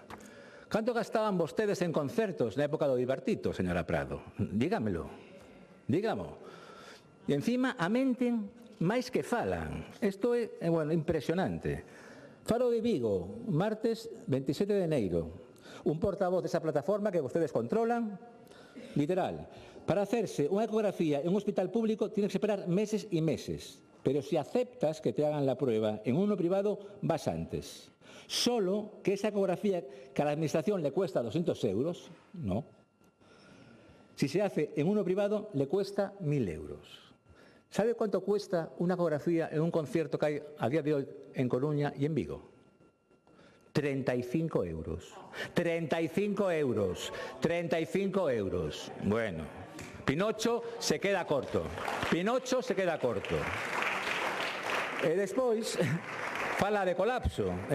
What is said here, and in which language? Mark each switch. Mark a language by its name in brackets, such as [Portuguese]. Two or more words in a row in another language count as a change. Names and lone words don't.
[Galician] Canto gastaban vostedes en concertos na época do Bipartito, señora Prado? [Spanish] Dígamelo. Dígamo. [Galician] E encima amenten máis que falan. Isto é, impresionante. [Spanish] Faro de Vigo, martes 27 de enero. [Galician] Un portavoz desa plataforma que vostedes controlan, literal, [Spanish] para hacerse unha ecografía en un hospital público tienes que esperar meses e meses. Pero si aceptas que te hagan la prueba en uno privado, vas antes. Solo que esa ecografía que a la administración le cuesta 200 euros, no. Si se hace en uno privado, le cuesta 1.000 euros. ¿Sabe cuánto cuesta una ecografía en un concierto que hay a día de hoy en Coruña y en Vigo? 35 euros. 35 euros. 35 euros. Bueno, Pinocho se queda corto. Pinocho se queda corto. [Galician] E despois, fala de colapso.